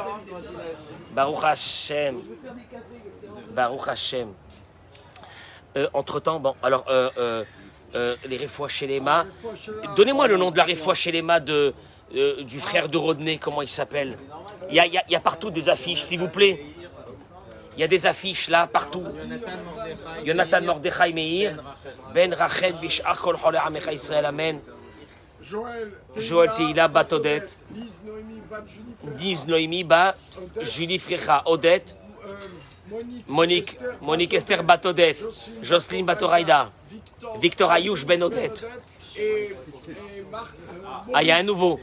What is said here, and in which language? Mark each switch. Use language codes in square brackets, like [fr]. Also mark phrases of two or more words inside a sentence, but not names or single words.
[he] ברוך השם. ברוך השם. [fr] Entre-temps, bon, alors, les réfoua chez les mains. Donnez-moi le nom de la réfoua chez les mains du frère de Rodney, comment il s'appelle? Il y a partout des affiches, s'il vous plaît. Il y a des affiches là, partout. [he] Yonatan Mordechai Meir, בן רחל בשאר כל חולי עמך ישראל, Amen. [fr] Joël Teila Bat Odette, Diz Noémie Bat Julie Frecha Odette, Monique Esther Bat Odette, Jocelyne Batoraïda, Victor Ayouch Ben Odette. Ah, il y a un nouveau.